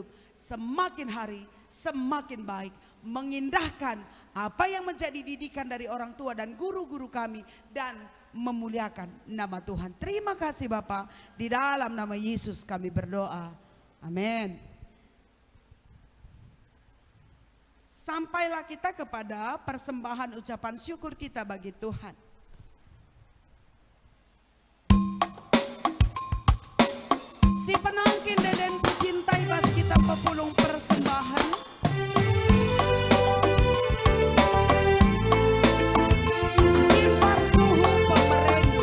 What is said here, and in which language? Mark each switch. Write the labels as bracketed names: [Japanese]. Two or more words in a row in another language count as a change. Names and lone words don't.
[Indonesian] Semakin hari, semakin baik. Mengindahkan apa yang menjadi didikan dari orang tua dan guru-guru kami. Dan memuliakan nama Tuhan. Terima kasih Bapa, di dalam nama Yesus kami berdoa. Amin. Sampailah kita kepada persembahan ucapan syukur kita bagi Tuhan. [Batak Karo] Si penangkin deden kucintai bas kita pepulung persembahan. Simpan tuhu pemerendu.